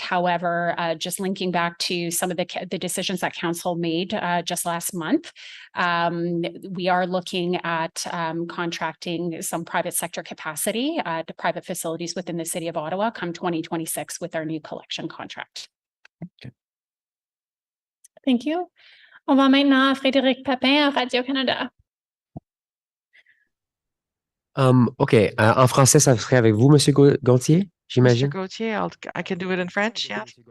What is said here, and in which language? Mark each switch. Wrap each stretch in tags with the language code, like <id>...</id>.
<en>However, just linking back to some of the decisions that council made just last month, we are looking at contracting some private sector capacity to private facilities within the city of Ottawa come 2026 with our new collection contract. Okay. Thank you.</en> <fr>On va maintenant à Frédéric Papin à Radio-Canada. OK. En français, ça serait avec vous, Monsieur Gontier, j'imagine.</fr> <en>Mr. Gauthier, I can do it in French, yeah.</en>